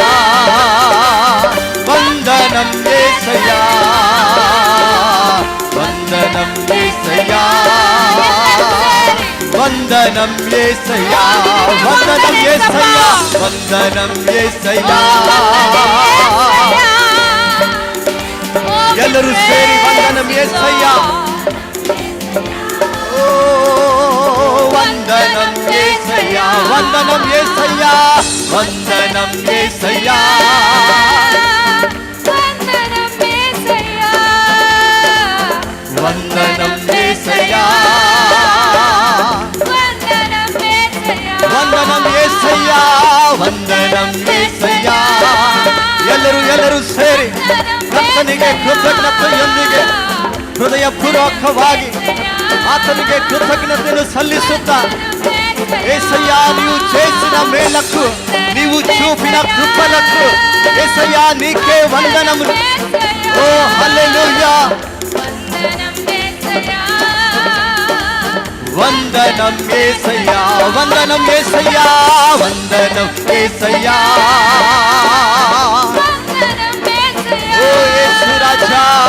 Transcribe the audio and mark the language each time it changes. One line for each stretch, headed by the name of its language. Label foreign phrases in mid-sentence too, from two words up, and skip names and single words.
Telugu: వందనం యేసయ్యా వందనం యేసయ్యా వందనం యేసయ్యా వందనం యేసయ్యా వందనం యేసయ్యా
Kannada: ಎಲ್ಲರೂ ಸೇರಿ
Telugu: వందనం యేసయ్యా ఓ వందనం యేసయ్యా వందనం యేసయ్యా వందనం యేసయ్యా వందనం యేసయ్యా వందనం యేసయ్యా వందనం యేసయ్యಾ
Kannada: ಎಲ್ಲರೂ ಸೇರಿ ಕರ್ತನಿಗೆ ಕೃತಜ್ಞತೆಯೊಂದಿಗೆ ಹೃದಯಪೂರ್ವಕವಾಗಿ ಆತನಿಗೆ ಕೃತಜ್ಞತೆಯನ್ನು ಸಲ್ಲಿಸುತ್ತಾ
Telugu: యేసయ్య నీవు చేసిన మేలకు నీవు చూపిన కృపలకు యేసయ్య నీకే వందనములు ఓ హల్లెలూయా వందనం యేసయ్యా వందనం యేసయ్యా వందనం యేసయ్యా ఓ యేసు రాజా